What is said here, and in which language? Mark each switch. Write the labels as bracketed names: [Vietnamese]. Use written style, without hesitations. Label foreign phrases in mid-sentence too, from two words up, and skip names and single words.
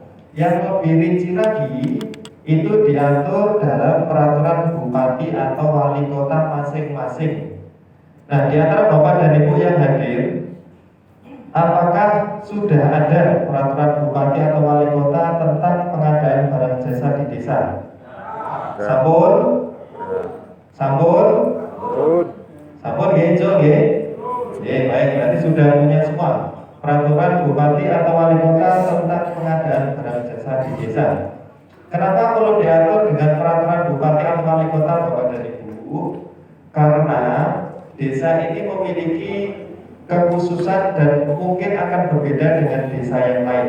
[Indonesian] Yang lebih rinci lagi itu diatur dalam peraturan bupati atau wali kota masing-masing. Nah, di antara Bapak dan Ibu yang hadir, apakah sudah ada peraturan bupati atau wali kota tentang pengadaan barang jasa di desa? [Javanese] Sampun? Sampun? Sampun nggih, nggih. [Indonesian] Baik, berarti sudah punya semua peraturan bupati atau wali kota tentang pengadaan barang jasa di desa. Kenapa perlu diatur dengan peraturan bupati atau wali kota Bapak dan Ibu? Karena desa ini memiliki kekhususan dan mungkin akan berbeda dengan desa yang lain.